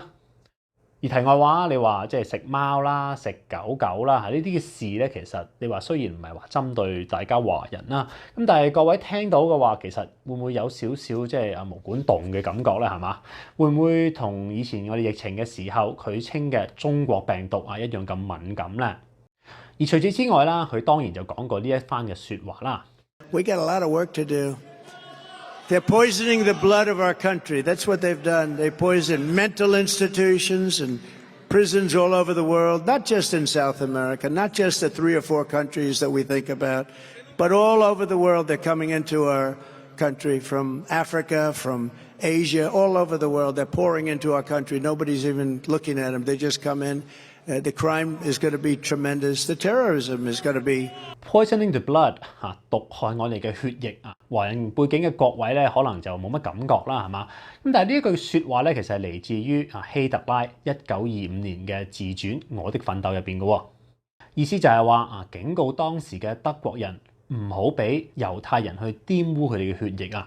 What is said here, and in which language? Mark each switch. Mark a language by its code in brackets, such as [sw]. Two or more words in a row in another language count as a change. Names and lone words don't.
[yue] 而題外話，你話即係食貓啦、食狗狗啦，呢啲嘅事咧，其實你話雖然唔係話針對大家華人啦，咁但係各位聽到嘅話，其實會唔會有少少即係毛管動嘅感覺咧？係嘛？會唔會同以前我哋疫情嘅時候佢稱嘅中國病毒一樣咁敏感咧？而除此之外啦，佢當然就講過呢一番嘅説話啦。 [en] We got a lot of work to do. They're poisoning the blood of our country. That's what they've done. They poison mental institutions and prisons all over the world, not just in South America, not just the 3 or 4 countries that we think about, but all over the world. They're coming into our country from Africa, from Asia, all over the world. They're pouring into our country. Nobody's even looking at them. They just come in. The crime is going to be tremendous. The terrorism is going to be poisoning the blood [yue] 毒害我哋嘅血液華人背景嘅各位咧，可能就冇乜感覺啦，係嘛？咁但係呢一句説話咧，其實係嚟自於希特拉1925年嘅自傳《我的奮鬥》入邊嘅喎。意思就係話警告當時嘅德國人唔好俾猶太人去玷污佢哋嘅血液啊。